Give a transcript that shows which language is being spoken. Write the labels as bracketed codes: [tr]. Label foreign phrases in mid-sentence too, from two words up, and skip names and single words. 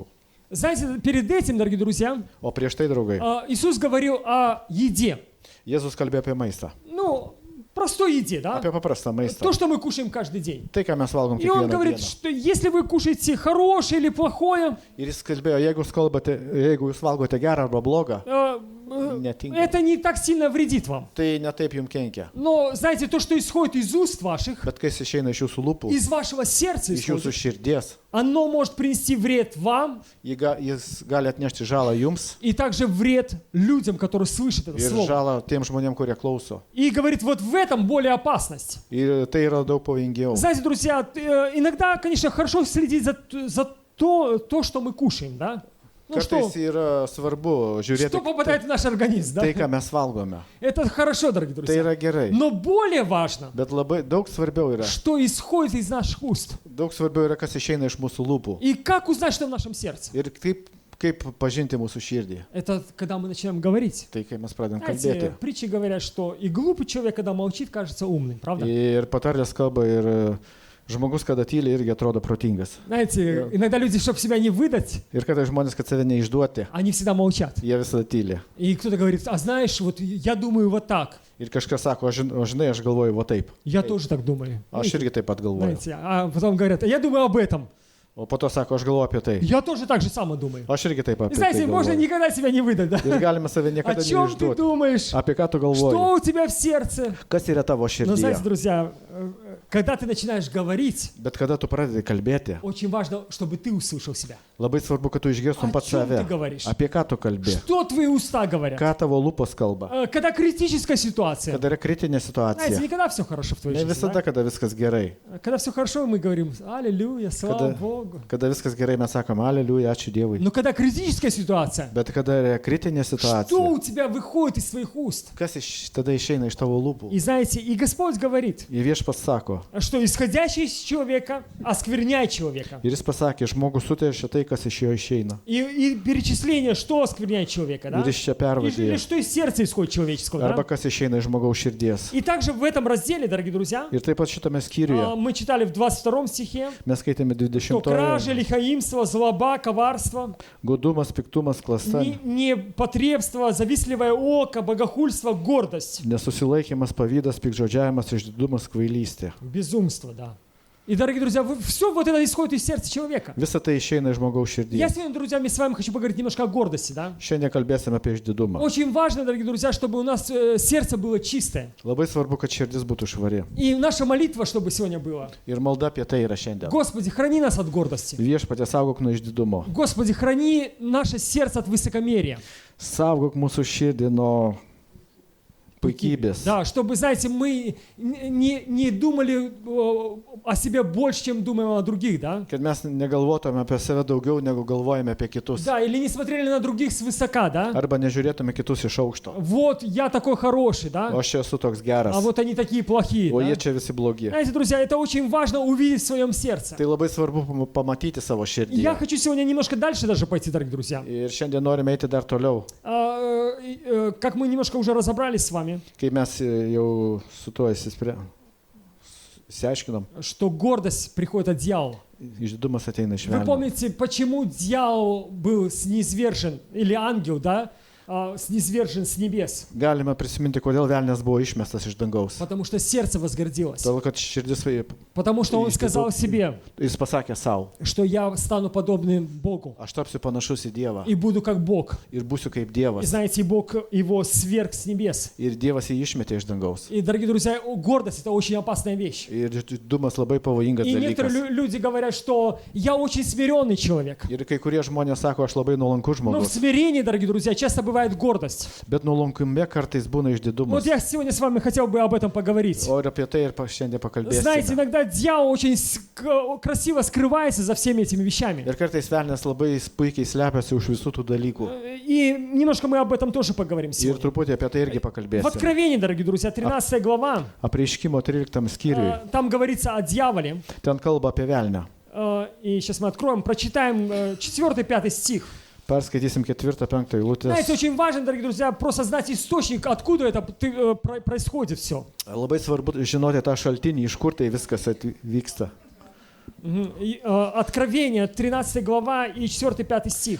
[ru] Знаете, перед этим, дорогие друзья, [lt] O prieš tai, draugai, [ru] Иисус говорил о еде. [lt] Jėzus kalbėjo apie maistą. [ru] Ну, простой еде, да? [lt] Apie paprastą maistą. [ru] То, что мы кушаем каждый день. [lt] Tai, ką mes valgom [ru] И он [lt] kiekvieną [ru] говорит, [lt] dieną. [ru] что если вы кушаете хорошее или плохое, [lt] Ir jis kalbėjo, jeigu jūs valgote gerą arba blogą, netinkamai, [ru] это не так сильно вредит вам. [lt] tai netaip jums kenkia. [ru] Но, знаете, то, что исходит из уст ваших, [lt] Bet kas išeina iš jūsų lūpų, [ru] из вашего сердца [lt] iš jūsų [ru] исходит, [lt] širdies, [ru] оно может принести вред вам [lt] jis gali atnešti žalą jums [ru] и также вред людям, которые слышат это [lt] ir [ru] слово. [lt] žalą tiem žmonėm, kurie klauso. [ru] И говорит, вот в этом более опасность. [lt] Ir tai yra daug pavojingiau. [ru] Знаете, друзья, иногда, конечно, хорошо следить за то, что мы кушаем, да? Ну, [lt] Kartais yra svarbu žiūrėti [ru] что попадает в наш организм, да? [lt] tai, ką mes valgome. [ru] Это хорошо, дорогие [lt] Tai [ru] друзья. [lt] yra gerai. [ru] Но более важно, [lt] Bet labai daug svarbiau yra. [ru] что исходит из наших уст. [lt] Daug svarbiau yra, kas išeina iš mūsų lūpų. [ru] И как узнать, что в нашем сердце? [lt] Ir kaip pažinti mūsų širdį. [ru] Это когда мы начинаем говорить. [lt] Tai kai mes pradedam [ru] Знаете, [lt] kalbėti. [ru] притчи говорят, что и глупый человек, когда молчит, кажется умным, правда? [lt] Ir patarlės kalba ir žmogus, kada tyli, irgi atrodo protingas. [ru] Знаете, иногда люди, чтобы себя не выдать, [lt] Ir kada žmonės, kad save neišduoti, [ru] они всегда молчат. [lt] jie visada tyli. [ru] И кто-то говорит, а знаешь, вот я думаю вот так. [lt] Ir kažkas sako, o žinai, aš galvoju va taip. [ru] Я тоже так думаю. [lt] Aš irgi taip pat galvoju. [ru] Знаете, а потом говорят, а я думаю об этом. [lt] O po to sako, aš galvoju apie tai. [ru] Я тоже так же само думаю. [lt] Aš irgi taip pat. [ru] И знаете, можно никогда себя не выдать, да? [lt] Ir galime save [ru] О [lt] niekada [ru] чем ты [lt] neišduoti. [ru] думаешь? [lt] Apie ką tu [ru] Что [lt] galvoji? [ru] у тебя в сердце? [lt] Kas yra tavo [ru] Но знаете, [lt] širdyje? [ru] друзья, когда ты начинаешь говорить, [lt] Bet kada tu pradedi kalbėti, [ru] очень важно, чтобы ты услышал себя. [lt] labai svarbu, kad tu išgirstum [ru] O [lt] pats [ru] čem [lt] save. [ru] tu говоришь? [lt] Apie ką tu kalbi? [ru] Что твои уста говорят? [lt] Ką tavo lūpos kalba? [ru] Когда критическая ситуация. [lt] Kada yra kritinė [ru] Знаете, [lt] situacija. [ru] никогда все хорошо в твоей [lt] Ne [ru] жизни. [lt] visada, [ru] Да? [lt] kada viskas gerai. [ru] Когда все хорошо, мы говорим, аллилуйя, слава Богу. [lt] Kada viskas gerai, mes sakom, aleliuja, ačiū Dievui. [ru] Но когда критическая ситуация, [lt] Bet kada yra kritinė [ru] что [lt] situacija, [ru] у тебя выходит из своих уст? [lt] kas tada išeina iš tavo lūpų? [ru] И знаете, и Господь говорит, [lt] Ir viešpats sako, [ru] что исходящий из человека оскверняет человека. [lt] ir jis pasakė, žmogus suteršia tai, kas iš jo išeina. [ru] И перечисление, что оскверняет человека, да? [lt] Ir iš čia [ru] Или [lt] pervadė. [ru] что из сердца исходит человеческого, [lt] Arba [ru] да? [lt] kas išeina iš žmogaus širdies. [ru] И также в этом разделе, дорогие друзья, [lt] Ir taip pat šitame skyriuje [ru] мы читали в 22 стихе, [lt] mes skaitėme что кража, 20. [ru] лихаимство, злоба, коварство, [lt] Godumas, piktumas, klasta, [ru] непотребство, завистливое око, богохульство, гордость, [lt] nesusilaikimas, pavydas, pikdžodžiavimas, išdidumas, kvailystė. [ru] безумство, да. И, дорогие друзья, все вот это исходит из сердца человека. [lt] Visa tai išeina iš žmogaus [ru] Я [lt] širdies. [ru] сегодня, друзья, с вами хочу поговорить немножко о гордости, да. [lt] Šiandien kalbėsime apie išdidumą. [ru] Очень важно, дорогие друзья, чтобы у нас сердце было чистое. [lt] Labai svarbu, kad širdis būtų švari. [ru] И наша молитва, чтобы сегодня была. [lt] Ir malda apie tai yra šiandien. [ru] Господи, храни нас от гордости. [lt] Viešpatie, saugok nuo išdidumo. [ru] Господи, храни наше сердце от высокомерия. [lt] Saugok mūsų širdį nuo puikybės. [ru] Да, чтобы, знаете, мы не думали о себе больше, чем думаем о других, да? [lt] Kad mes negalvotume apie save daugiau, negu galvojame apie kitus. [ru] Да, или не смотрели на других свысока, да? [lt] Arba nežiūrėtume kitus iš aukšto. [ru] Вот я такой хороший, да? [lt] O aš čia esu toks geras. [ru] А вот они такие плохие, [lt] O [ru] да? [lt] jie čia visi blogi. [ru] Знаете, друзья, это очень важно увидеть в своем сердце. [lt] Tai labai svarbu pamatyti savo [ru] Я [lt] širdį. [ru] хочу сегодня немножко дальше даже пойти, дорогие друзья. [lt] Ir šiandien norime eiti dar toliau. [ru] Как мы немножко уже разобрались с вами, [lt] Kai mes jau su tuo išsiaiškinom, [ru] что гордость приходит от дьявола. [lt] išdidumas ateina iš [ru] Вы [lt] velnio. [ru] помните, почему дьявол был низвержен, или ангел, да? низвержен с небес, [lt] Galime prisiminti, kodėl velnės buvo išmestas iš dangaus. [ru] потому что сердце возгордилось, [lt] Todėl, kad širdis, [ru] потому что он сказал себе, [lt] jis pasakė savo, [ru] что я стану подобным Богу [lt] aš tapsiu panašus į Dievą [ru] и буду как Бог. [lt] ir būsiu kaip [ru] И [lt] Dievas. [ru] знаете, Бог его сверг с небес. [lt] Ir Dievas jį išmetė iš dangaus. [ru] И, дорогие друзья, гордость — это очень опасная вещь. [lt] Ir didumas labai pavojingas [ru] И некоторые [lt] dalykas. [ru] люди говорят, что я очень смиренный человек. [lt] Ir kai kurie žmonės sako, aš labai nuolankus [ru] Но в [lt] žmogus. [ru] смирении, дорогие друзья, часто бывает гордость. [lt] Bet nuolankume kartais būna išdidumas. [ru] Вот я сегодня с вами хотел бы об этом поговорить. [lt] O ir apie tai ir šiandien [ru] Знаете, [lt] pakalbėsime. [ru] иногда дьявол очень красиво скрывается за всеми этими вещами. [lt] Ir kartais velnės labai puikiai slepiasi už visų tų dalykų. [ru] И немножко мы об этом тоже поговорим [lt] Ir [ru] сегодня. [lt] truputį apie tai irgi [ru] В [lt] pakalbėsime. [ru] Откровении, дорогие друзья, 13 глава, [lt] Apreiškimo 13 skyriui. [ru] там говорится о дьяволе. [lt] Ten kalba apie velnę. [ru] И сейчас мы откроем, прочитаем 4-5 стих. [lt] Perskaitysim 4-5 eilutės. [ru] Знаете, очень важно, дорогие друзья, просто знать источник, откуда это происходит все. [lt] Labai svarbu žinoti tą šaltinį, iš kur tai viskas vyksta. [ru] Откровение, 13 глава и 4-5 стих.